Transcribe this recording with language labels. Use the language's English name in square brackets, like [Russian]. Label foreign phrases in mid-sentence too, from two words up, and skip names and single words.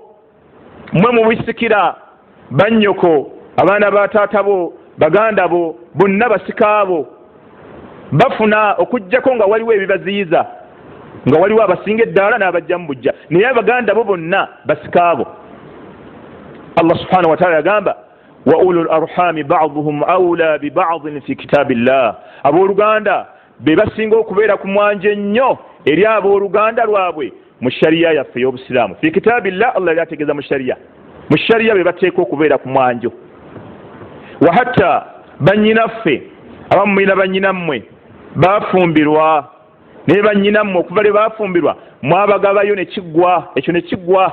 [Ganda] Mmwe mubisikira bannyoko, abaana ba taata bo, baganda bo, bonna basika abo bafuna okujjako nga waliwo ebibaziyiza, nga waliwo abasinga eddaala n'abajja mu bujja, naye abaganda bo bonna basika abo. [Arabic] الله سبحانه وتعالى yagamba وأولو الأرحام بعضهم أولى ببعض في كتاب الله. [Ganda] Abooluganda be basinga okubeera ku mwanje nnyo eri abooluganda lwabwe mu shariya yaffe y'obusiraamu. [Arabic] في كتاب الله, [Ganda] Allah yali ategeeza mu shariya be bateeka okubeera ku mwanjo. Wa hatta bannyinaffe abamu mulina bannyinammwe bafumbirwa, naye bannyinammwe okuva lwe bafumbirwa mwabagabayo ne kiggwa, ekyo ne kiggwa.